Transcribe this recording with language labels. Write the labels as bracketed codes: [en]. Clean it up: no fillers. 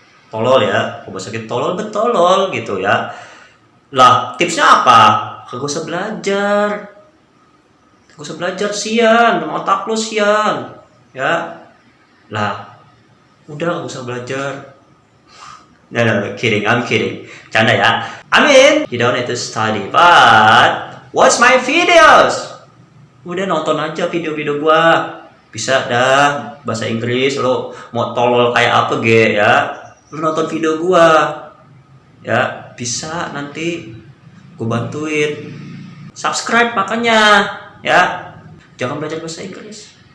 [id] Tolol ya. Bahasa kita tolol betolol gitu ya. Lah, tipsnya apa? Kagak usah belajar. Kagak usah belajar sian, otak lu sian. Ya. Lah, udah gak usah belajar. [en] No, kidding, I'm kidding. [id] Canda ya. [en] I mean, you don't need to study, but watch my videos. [id] Udah nonton aja video-video gua. Bisa dah bahasa Inggris. Lo mau tolol kayak apa ge ya, lo nonton video gua. Ya, bisa nanti gua bantuin. Subscribe makanya ya. Jangan belajar bahasa Inggris.